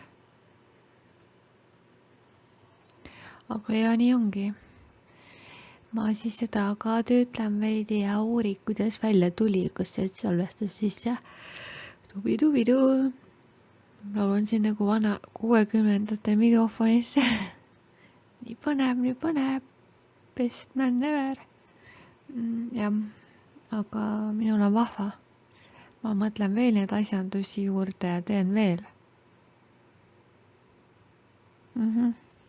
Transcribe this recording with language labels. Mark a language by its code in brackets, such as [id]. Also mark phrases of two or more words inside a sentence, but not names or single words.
[et] Aga ja nii ongi. ma siis seda ka töötlen veidi ja uurin, kuidas välja tuli, kas see salvestas sisse. Tubi-tubi-tuu. laulun siin nagu vana 60ndate mikrofonisse. nii põnev, [en] best man ever. [et] jah, aga minul on vahva. ma mõtlen veel neid asjandusi juurde ja teen veel.